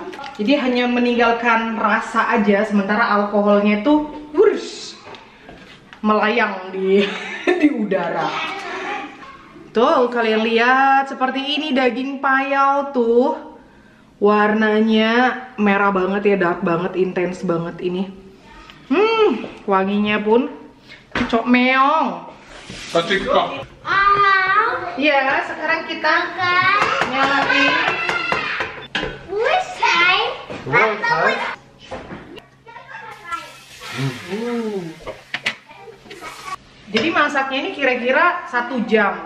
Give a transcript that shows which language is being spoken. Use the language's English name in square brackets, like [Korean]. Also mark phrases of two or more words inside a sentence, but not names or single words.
[Indonesian] Jadi hanya meninggalkan rasa aja sementara alkoholnya itu melayang di udara. Tuh kalian lihat seperti ini daging payau tuh. Warnanya merah banget ya, dark banget, intens banget ini. Wanginya pun cocok meong. [Dutch] Dat ik kap. [Indonesian] Ya, sekarang kita nyalain. Jadi masaknya ini kira-kira 1 jam.